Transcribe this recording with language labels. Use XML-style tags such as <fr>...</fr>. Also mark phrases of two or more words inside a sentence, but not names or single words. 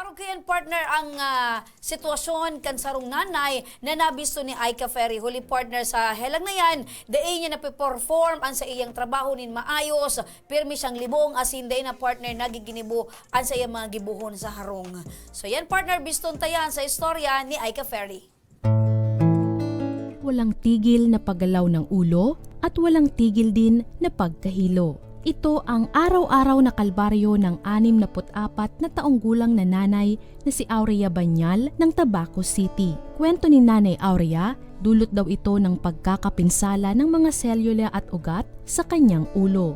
<bik>yan partner ang sitwasyon kan sarong nanay na nabisto ni Aika Ferry. Huli partner sa helang na yan, daay niya napiperform ang sa iyang trabaho nin maayos, pirmi siyang libong asin day na partner nagiginibo ang sa iyang mga gibuhon sa harong. So yan partner, biston tayan sa istorya ni Aika Ferry.</bik> <tl>Walang tigil na paggalaw ng ulo at walang tigil din na pagkahilo. Ito ang araw-araw na kalbaryo ng 64 na taong gulang na nanay na si Aurea Banyal ng Tabaco City. Kwento ni Nanay Aurea, dulot daw ito ng pagkakapinsala ng mga selula at ugat sa kanyang ulo.</tl>